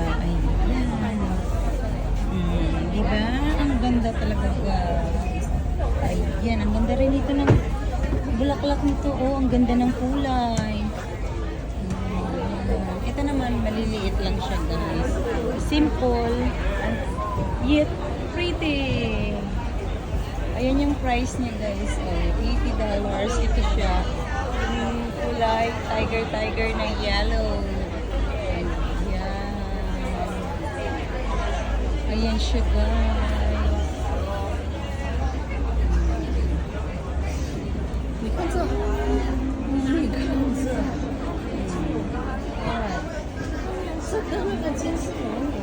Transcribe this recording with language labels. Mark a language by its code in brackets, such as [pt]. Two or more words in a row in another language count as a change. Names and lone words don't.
[tl] Ayan. Diba? Ang ganda talaga guys. Ayan. Ang ganda rin dito ng bulaklak nito. Oh, ang ganda ng kulay. Ito naman, maliliit lang siya guys. [en] Simple. Yet pretty. [tl] Ayan yung price niya guys. $80. Ito siya. Kulay, tiger na yellow. Ayan. Ayan siya guys. [zh] 你看这，你看这，这跟那个金丝龙一